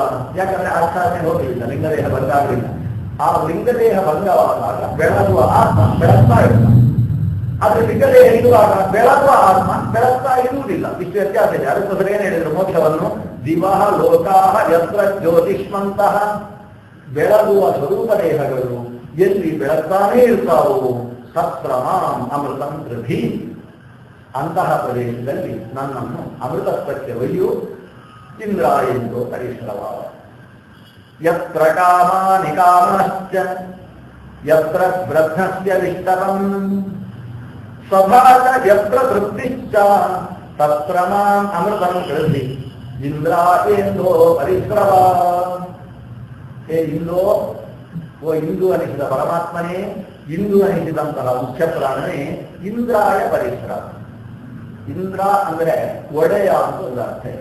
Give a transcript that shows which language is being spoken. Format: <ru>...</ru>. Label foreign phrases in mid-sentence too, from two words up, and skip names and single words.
<kn>ಯಾಕಂದ್ರೆ ಆಚಾರ್ಯ ಹೋಗಲಿಲ್ಲ, ಲಿಂಗದೇಹ ಭಂಗ ಆಗಲಿಲ್ಲ. ಆ ಲಿಂಗದೇಹ ಭಂಗವಾದಾಗ ಬೆಳಗುವ ಆತ್ಮ ಬೆಳಗ್ತಾ ಇಲ್ಲ. ಆದ್ರೆ ಲಿಂಗದೇಹ ಇರುವಾಗ ಬೆಳಗುವ ಆತ್ಮ ಬೆಳಗ್ತಾ ಇರುವುದಿಲ್ಲ. ಇಷ್ಟು ವ್ಯತ್ಯಾಸ ಇದೆ. ಅದಕ್ಕೋಸ್ಕರ ಏನ್ ಹೇಳಿದ್ರು ಮೋಕ್ಷವನ್ನು?</kn> <sa>ದಿವಹ ಲೋಕಾಹ ಯತ್ರ ಜ್ಯೋತಿಷ್ಮಂತಹ,</sa> <kn>ಬೆಳಗುವ ಸ್ವರೂಪ ದೇಹಗಳು ಎಲ್ಲಿ ಬೆಳಗ್ತಾನೇ ಇರ್ತಾವೋ</kn> <sa>ತತ್ರ ಮಾಂ ಅಮೃತಂ ಕೃಧಿ,</sa> <kn>ಅಂತಹ ಪ್ರದೇಶದಲ್ಲಿ ನನ್ನನ್ನು ಅಮೃತತ್ವಕ್ಕೆ ಒಯ್ಯು</kn> <sa>ಇಂದ್ರ ಎಂದು ಪರಿಸರವಾದ. ಯತ್ರ ಕಾಮಾನಿ ಕಾಮಶ್ಚ ಯತ್ರ ಬ್ರಹ್ಮಸ್ಯ ವಿಷ್ಟರಂ ಸ್ವಭಾತ ಯತ್ರ ತೃಪ್ತಿಶ್ಚ ತತ್ರ ಮಾಂ ಅಮೃತಂ ಕೃಧಿ ಇಂದ್ರ ಎಂದೋ ಪರಿಶ್ರವ. ಹೇ ಇಂದೋ,</sa> <kn>ಓ ಇಂದು ಅನಿಸಿದ ಪರಮಾತ್ಮನೇ, ಇಂದು ಅನಿಸಿದಂತಹ ಮುಖ್ಯ ಪ್ರಾಣನೇ,</kn> <sa>ಇಂದ್ರಾಯ ಪರಿಶ್ರಮ.</sa> <kn>ಇಂದ್ರ ಅಂದ್ರೆ ಒಡೆಯ ಅಂತ ಒಂದು ಅರ್ಥ ಇದೆ.</kn>